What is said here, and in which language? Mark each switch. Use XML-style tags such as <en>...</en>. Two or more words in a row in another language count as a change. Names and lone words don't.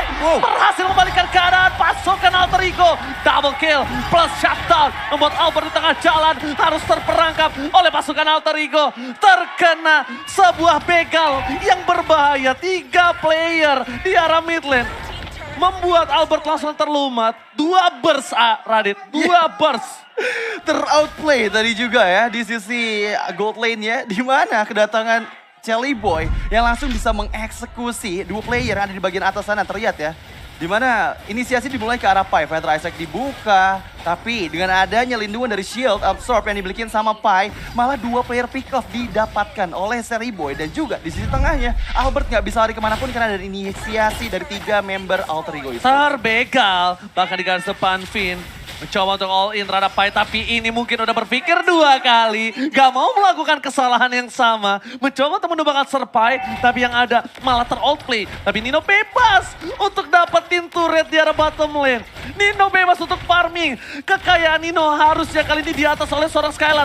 <id>Berhasil membalikkan keadaan pasukan Alter Ego.</id> <en>Double kill plus shutdown.</en> <id>Membuat Albert di tengah jalan harus terperangkap oleh pasukan Alter Ego. Terkena sebuah begal yang berbahaya. 3 player di arah</id> <en>mid lane.</en> <id>Membuat Albert langsung terlumat. 2 burst, Radit. 2 burst. Teroutplay tadi juga ya di sisi</id> <en>gold lane</en> <id>ya. Di mana kedatangan Sally Boy yang langsung bisa mengeksekusi 2 player yang ada di bagian atas sana. Terlihat ya. Dimana inisiasi dimulai ke arah Pai, Feather Isaac dibuka. Tapi dengan adanya lindungan dari</id> <en>shield absorb</en> <id>yang dimiliki sama Pai, malah 2</id> <en>player pick off</en> <id>didapatkan oleh Sally Boy. Dan juga di sisi tengahnya, Albert nggak bisa lari kemanapun karena ada inisiasi dari 3 member Alter Ego Esports. Terbegal, bahkan di garis depan Finn. Mencoba untuk</id> <en>all in</en> <id>terhadap Pai, tapi ini mungkin udah berpikir 2 kali. Gak mau melakukan kesalahan yang sama. Mencoba untuk menumbangkan Serpai, tapi yang ada malah ter-outplay. Tapi Nino bebas untuk dapetin turret di arah</id> <en>bottom lane.</en> <id>Nino bebas untuk farming. Kekayaan Nino harusnya kali ini di atas oleh seorang Skylar.</id>